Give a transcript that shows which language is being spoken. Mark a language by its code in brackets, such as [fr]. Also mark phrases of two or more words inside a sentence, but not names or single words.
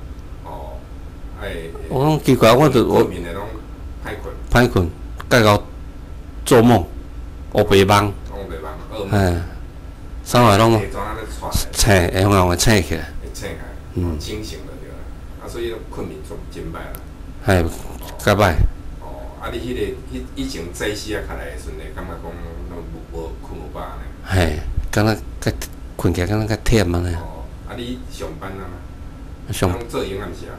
[nan] 哦，我讲奇怪，我困眠的拢歹困，介到做梦，黑白梦。噩梦。哎，啥话拢醒，会让我醒起来。会醒起来，清醒了对啦。啊，所以困眠真歹啦。嘿，较歹。哦，啊，你以前早时啊，起来的时阵，感觉讲拢无困有饱呢。嘿，敢若较困起来，敢若较忝安尼。哦，啊，你上班啊？上做营暗时啊？